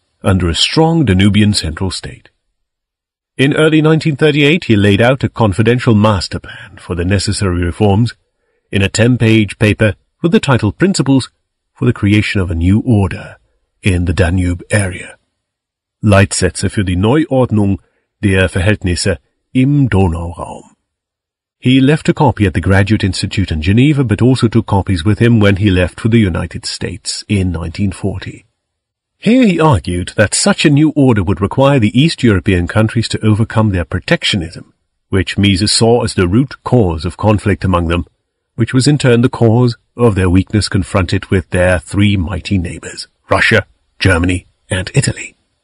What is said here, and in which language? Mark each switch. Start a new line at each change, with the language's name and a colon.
English: under a strong Danubian central state. In early 1938 he laid out a confidential master plan for the necessary reforms in a 10-page paper with the title Principles for the Creation of a New Order in the Danube area.
German: Leitsätze für die Neuordnung der Verhältnisse im Donauraum.
English: He left a copy at the Graduate Institute in Geneva, but also took copies with him when he left for the United States in 1940. Here he argued that such a new order would require the East European countries to overcome their protectionism, which Mises saw as the root cause of conflict among them, which was in turn the cause of their weakness confronted with their three mighty neighbors, Russia, Germany, and Italy.